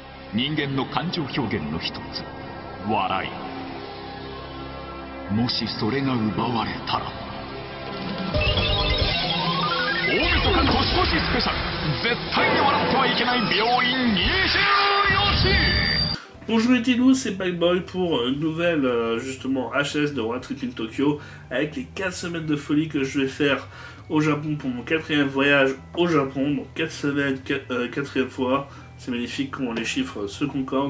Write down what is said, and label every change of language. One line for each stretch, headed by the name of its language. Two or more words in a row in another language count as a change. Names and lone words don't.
Japanese: 人間の感情表現の一つ、笑い。もしそれが奪われたら、大晦日年越しスペシャル、絶対に笑ってはいけない病院24時。
French: Bonjour les Tilous, c'est Packboy pour une nouvelle justement HS de Road Trip in Tokyo avec les 4 semaines de folie que je vais faire au Japon pour mon 4e voyage au Japon. Donc 4 semaines, 4e fois, c'est magnifique comment les chiffres se concordent.